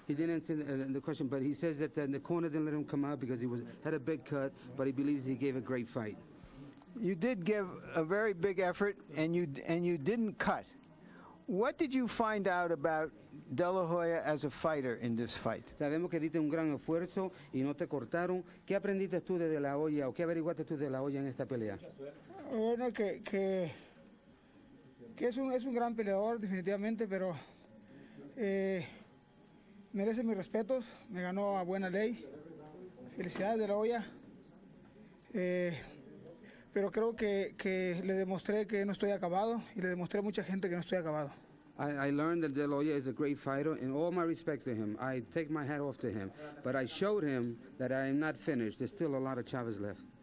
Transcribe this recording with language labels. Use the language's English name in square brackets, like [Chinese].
[English] He didn't answer the question, but he says that the corner didn't let him come out because he had a big cut, but he believes he gave a great fight. You did give a very big effort, and you didn't cut. What did you find out about De La Hoya as a fighter in this fight? [Spanish] Sabemos que diste un gran esfuerzo y no te cortaron. ¿Qué aprendiste tú de La Hoya o qué averiguaste tú de La Hoya en esta pelea? Bueno, que es un gran peleador definitivamente, pero merece mis respetos, me ganó a buena ley. Felicidades De La Hoya. Pero creo que le demostré que no estoy acabado y le demostré a mucha gente que no estoy acabado. [English] I learned that De La Hoya is a great fighter, and all my respect to him. I take my hat off to him. But I showed him that I am not finished. There's still a lot of Chavez left.